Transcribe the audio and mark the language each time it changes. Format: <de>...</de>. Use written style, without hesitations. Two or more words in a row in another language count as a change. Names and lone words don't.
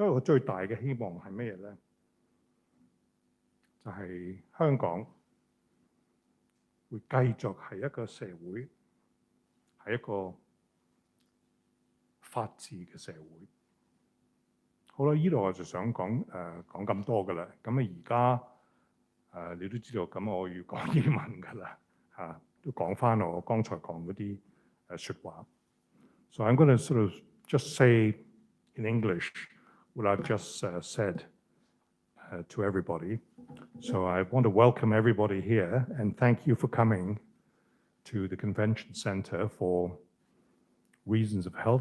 <yue>所以我最大嘅希望係咩嘢咧？就係香港會繼續係一個社會，係一個法治嘅社會。好啦，呢度我就想講講咁多㗎啦。咁啊而家你都知道，咁我要講英文㗎啦嚇，都講翻我剛才講嗰啲説話。</yue> <en>So I'm going to sort of just say in English what I've just said to everybody. So I want to welcome everybody here and thank you for coming to the Convention Center for reasons of health.</en>